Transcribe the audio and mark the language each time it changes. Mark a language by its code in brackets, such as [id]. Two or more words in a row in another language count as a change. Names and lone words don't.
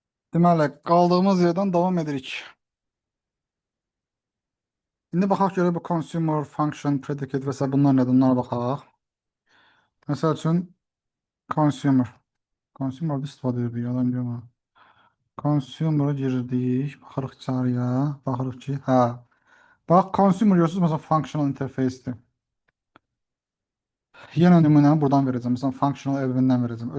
[az] Deməli, qaldığımız yerdən davam edirik. İndi baxaq görək bu [en] consumer function, [az] predicate və s. bunlar nədir? Bunlara baxaq. Məsəl üçün consumer. Consumer istifadə edir, yalan deyirəm. Consumer-a girdik. Baxırıq içəriyə. Baxırıq ki, hə. Bax, consumer görürsünüz, məsələn, [en] functional interface- [az] dir. Yenə nümunəni buradan verəcəm. Məsələn, functional evindən verəcəm.